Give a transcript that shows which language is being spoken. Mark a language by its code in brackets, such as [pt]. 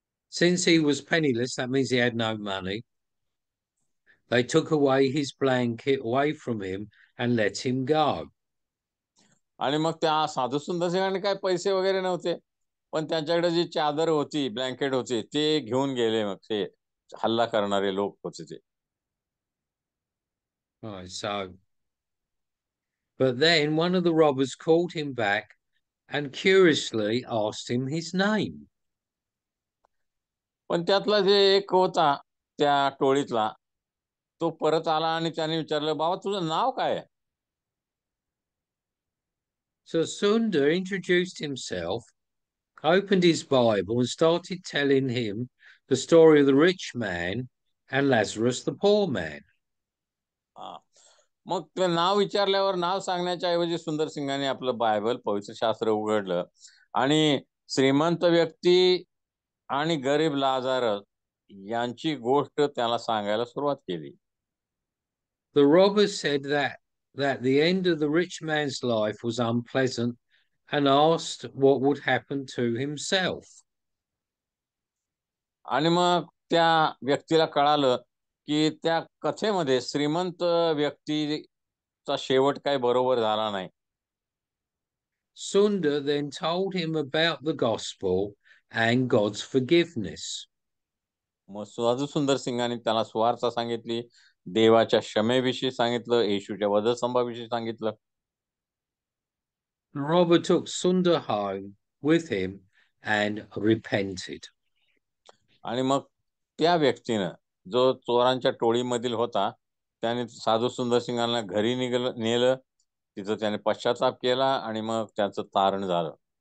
[en] Since he was penniless, that means he had no money. They took away his blanket away from him and let him go. [mr] आणि मग त्या साधू सुंदर सिंहाने काय पैसे वगैरे नव्हते, पण त्यांच्याकडे जी चादर होती, ब्लँकेट होते ते घेऊन गेले. मग ते हल्ला करणारे लोक होते ते. [en] Right, so, but then one of the robbers called him back and curiously asked him his name. [mr] पण त्यातला जे एक होता त्या टोळीतला तो परत आला आणि त्याने विचारलं, बाबा तुझं नाव काय आहे? [en] So Sunda introduced himself, opened his Bible, and started telling him the story of the rich man and Lazarus, the poor man. [mr] मग ते नाव विचारल्यावर नाव सांगण्याच्या ऐवजी सुंदर सिंगाने आपलं बायबल पवित्र शास्त्र उघडलं आणि श्रीमंत व्यक्ती आणि गरीब लाजारस यांची गोष्ट त्याला सांगायला सुरुवात केली. [en] The robbers said that the end of the rich man's life was unpleasant and asked what would happen to himself. [mr] आणि मग त्या व्यक्तीला कळालं की त्या कथेमध्ये श्रीमंत व्यक्तीचा शेवट काही बरोबर झाला नाही. [en] Sunda then told him about the gospel and God's forgiveness. [mr] मग साधू सुंदर सिंगाने त्याला सुवार्ता सांगितली, देवाच्या क्षमेविषयी सांगितलं, येशूच्या वधस्तंभाविषयी सांगितलं. [en] The robber took Sunda home with him and repented. [mr] आणि मग त्या व्यक्तीनं जो चोरांच्या टोळीमधील होता त्याने साधू सुंदर सिंगांना घरी नेलं. तिथं त्याने पश्चाताप केला आणि मग त्याचं तारण झालं.